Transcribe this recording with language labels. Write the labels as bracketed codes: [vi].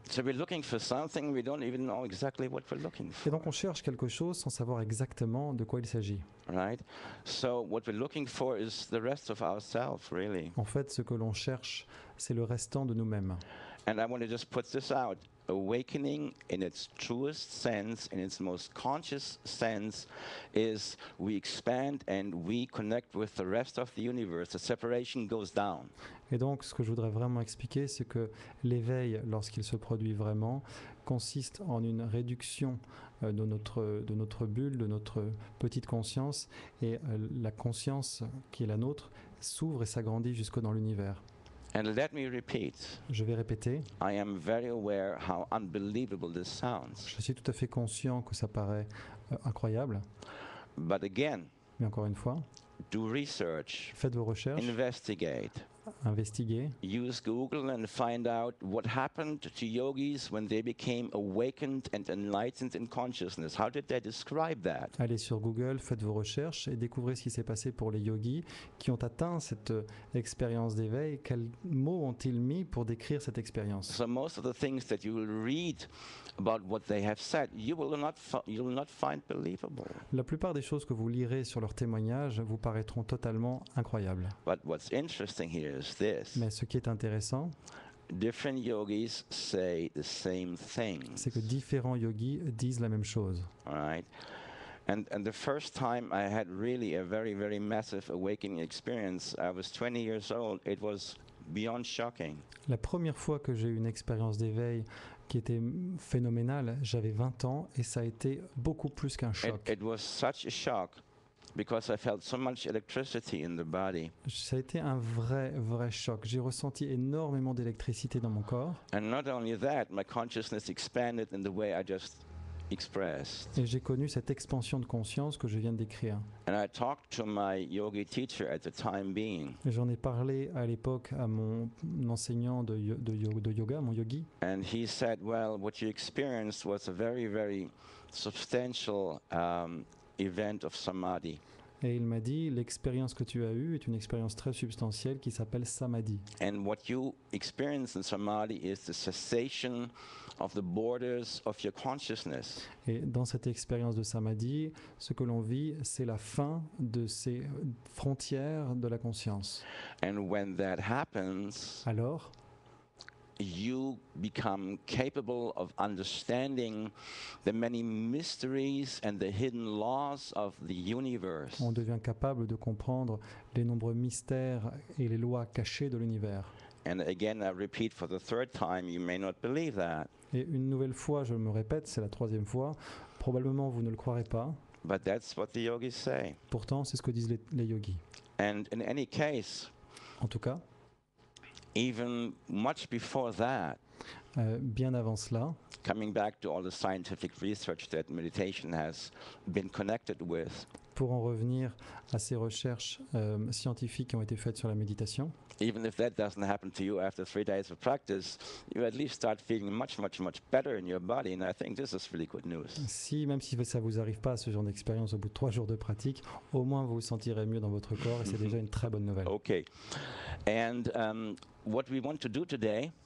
[en] So we're looking for something, we don't even know exactly what we're looking [fr] Et [en] for, [fr] donc on cherche quelque chose sans savoir exactement de quoi il s'agit. [en] right? So what we're looking for is the rest of ourselves, really. [fr] En fait, ce que l'on cherche, c'est le restant de nous-mêmes. [en] And I want to just put this out. Awakening in its truest sense, in its most conscious sense, is we expand and we connect with the rest of the universe. The separation goes down. [fr] Et donc, ce que je voudrais vraiment expliquer, c'est que l'éveil, lorsqu'il se produit vraiment, consiste en une réduction de notre bulle, de notre petite conscience, et la conscience qui est la nôtre s'ouvre et s'agrandit jusque dans l'univers. [en] And let me repeat, [fr] Je vais répéter, [en] I am very aware how unbelievable this sounds. [fr] je suis tout à fait conscient que ça paraît incroyable, [en] But again, [fr] mais encore une fois, [en] do research, [fr] faites vos recherches, [en] investigate, [fr] investiguez, [en] use Google and find out what happened to yogis when they became awakened and enlightened in consciousness. How did they describe that? [fr] allez sur Google, faites vos recherches et découvrez ce qui s'est passé pour les yogis qui ont atteint cette expérience d'éveil. Quels mots ont-ils mis pour décrire cette expérience? [en] So most of the things that you will read about what they have said, you will not find believable. [fr] La plupart des choses que vous lirez sur leurs témoignages vous paraîtront totalement incroyables. [en] But what's interesting here is this. [fr] Mais ce qui est intéressant, [en] Different yogis say the same things. [fr] c'est que différents yogis disent la même chose. [en] All right? And the first time I had really a very, very massive awakening experience, I was 20 years old. It was beyond shocking. [fr] La première fois que j'ai eu une expérience d'éveil qui était phénoménale, j'avais 20 ans et ça a été beaucoup plus qu'un choc. [en] It was such a shock because I felt so much electricity in the body. [fr] Ça a été un vrai choc. J'ai ressenti énormément d'électricité dans mon corps [en] And not only that, my consciousness expanded in the way I just expressed. [fr] et j'ai connu cette expansion de conscience que je viens de décrire. [en] And I talked to my yogi teacher at the time being. [fr] Et j'en ai parlé à l'époque à mon enseignant de yoga, mon yogi, [en] And he said, well, what you experienced was a very, very substantial event of samadhi. [fr] et il m'a dit l'expérience que tu as eue est une expérience très substantielle qui s'appelle samadhi. [en] And what you experience in samadhi is the cessation of the borders of your consciousness. [fr] Et dans cette expérience de samadhi, ce que l'on vit, c'est la fin de ces frontières de la conscience. [en] And when that happens, [fr] Alors, [en] you become capable of understanding the many mysteries and the hidden laws of the universe. [fr] on devient capable de comprendre les nombreux mystères et les lois cachées de l'univers. [en] And again, I repeat for the third time, you may not believe that, [fr] Et une nouvelle fois, je me répète, c'est la troisième fois, probablement vous ne le croirez pas, [en] but that's what the yogis say. [fr] pourtant c'est ce que disent les yogis. [en] And in any case, [fr] En tout cas, [en] even much before that, [fr] bien avant cela, [en] coming back to all the scientific research that meditation has been connected with, [fr] pour en revenir à ces recherches scientifiques qui ont été faites sur la méditation, [en] even if that doesn't happen to you after 3 days of practice, you at least start feeling much, much, much better in your body. And I think this is really good news. [fr] même si ça vous arrive pas à ce genre d'expérience au bout de 3 jours de pratique, au moins vous vous sentirez mieux dans votre corps et c'est déjà une très bonne nouvelle. [en] Okay. And what we want to do today,